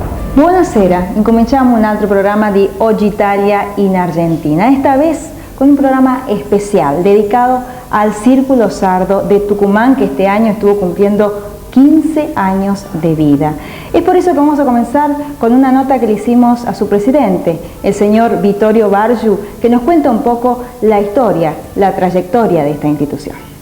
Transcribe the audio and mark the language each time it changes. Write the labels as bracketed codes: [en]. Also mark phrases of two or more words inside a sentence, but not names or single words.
[it] Buonasera, incominciamo un altro programma di [es] Oggi Italia in Argentina, esta vez con un programa especial dedicado al Círculo Sardo de Tucumán, que este año estuvo cumpliendo 15 años de vida. Es por eso que vamos a comenzar con una nota que le hicimos a su presidente, el señor Vittorio Bargiu, que nos cuenta un poco la historia, la trayectoria de esta institución.